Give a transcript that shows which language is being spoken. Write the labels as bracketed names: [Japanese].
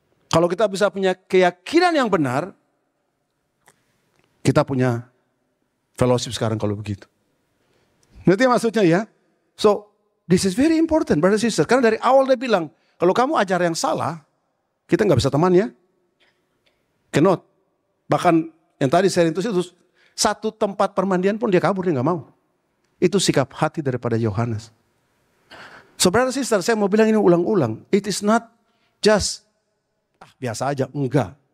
[Indonesian] Kalau kita bisa punya keyakinan yang benar, kita punya fellowship sekarang kalau begitu. Ngerti maksudnya ya? [English] So, this is very important, brother sister. [Indonesian] Karena dari awal dia bilang, kalau kamu ajar yang salah, kita nggak bisa teman ya. [English] Cannot. [Indonesian] Bahkan yang tadi saya rintus itu, satu tempat permandian pun dia kabur, dia nggak mau. Itu sikap hati daripada Yohanes. [English] So, brother sister, [Indonesian] saya mau bilang ini ulang-ulang. [English] It is not just [Indonesian] biasa aja, enggak.